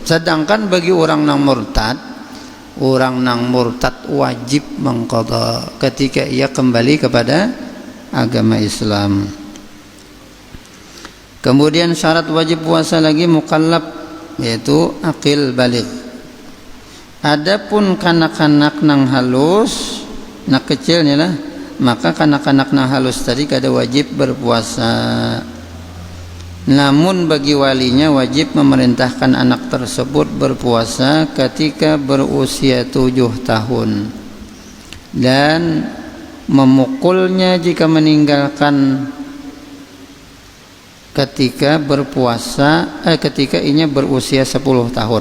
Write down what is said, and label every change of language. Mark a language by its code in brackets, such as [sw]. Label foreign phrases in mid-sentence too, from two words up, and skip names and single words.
[id] Sedangkan bagi orang yang murtad wajib mengqadha ketika ia kembali kepada agama Islam. Kemudian syarat wajib puasa lagi mukallaf, yaitu akil baligh. [bjn] Adapun kanak-kanak nang halus, nak kecilnya lah, maka kanak-kanak nang halus tadi kada wajib berpuasa. [id] Namun bagi walinya wajib memerintahkan anak tersebut berpuasa ketika berusia 7 tahun dan memukulnya jika meninggalkan ketika berpuasa ketika inya berusia 10 tahun.